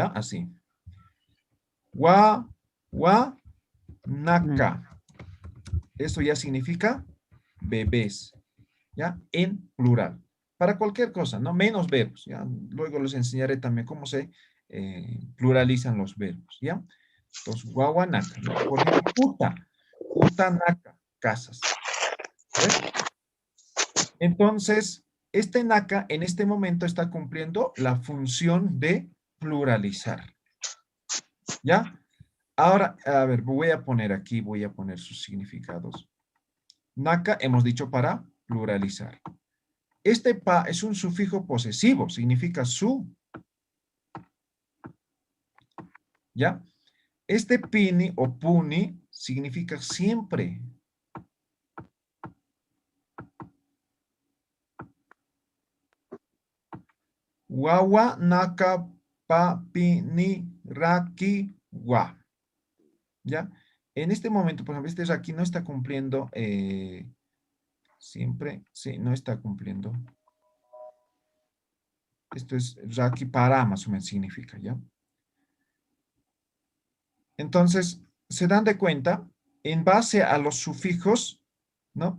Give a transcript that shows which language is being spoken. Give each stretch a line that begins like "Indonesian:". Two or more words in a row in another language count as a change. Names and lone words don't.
Spanish: Así. Naka. Eso ya significa bebés, ¿ya? En plural. Para cualquier cosa, ¿no? Menos verbos, ¿ya? Luego les enseñaré también cómo se pluralizan los verbos, ¿ya? Entonces, naka, ¿no? Por ejemplo,
Aymara: uta naka,
Spanish: casas. ¿Ves? Entonces, este naka en este momento está cumpliendo la función de pluralizar. ¿Ya? Ahora, a ver, voy a poner aquí, voy a poner sus significados. Naka hemos dicho para pluralizar. Este pa es un sufijo posesivo, significa su. ¿Ya? Este pini o puni significa siempre.
Aymara: Wawa naka pa pini raki wa.
Spanish: ¿Ya? En este momento, por ejemplo, este raki no está cumpliendo siempre, sí, no está cumpliendo. Esto es raki para, más o menos significa, ¿ya? Entonces, se dan de cuenta, en base a los sufijos, ¿no?